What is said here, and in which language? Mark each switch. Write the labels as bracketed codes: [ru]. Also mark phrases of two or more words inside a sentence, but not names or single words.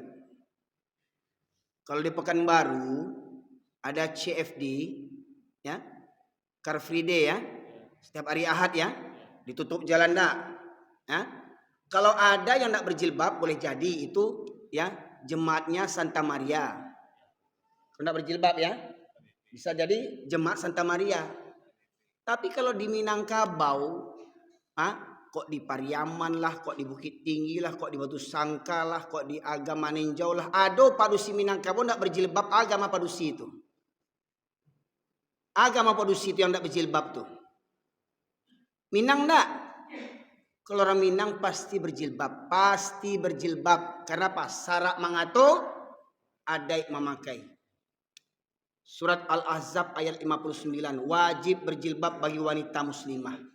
[id] Kalau di Pekanbaru ada CFD, ya, Car Free Day ya, setiap hari Ahad ya, ditutup jalan dah. Ya. Kalau ada yang tidak berjilbab boleh jadi itu ya jemaatnya Santa Maria. Kalau tidak berjilbab ya, bisa jadi jemaat Santa Maria. Tapi kalau di Minangkabau, kok di Pariaman lah, kok di Bukit Tinggi lah, kok di Batu Sangka lah, kok di Agama Ninjau lah, ada padusi Minangkabau tidak berjilbab, agama padusi itu. Agama padusi itu yang tidak berjilbab tuh. Minang enggak? Kalau orang Minang pasti berjilbab, pasti berjilbab. Karena apa? Syarat mengatur, adat memakai. Surat Al-Ahzab ayat 59, wajib berjilbab bagi wanita muslimah.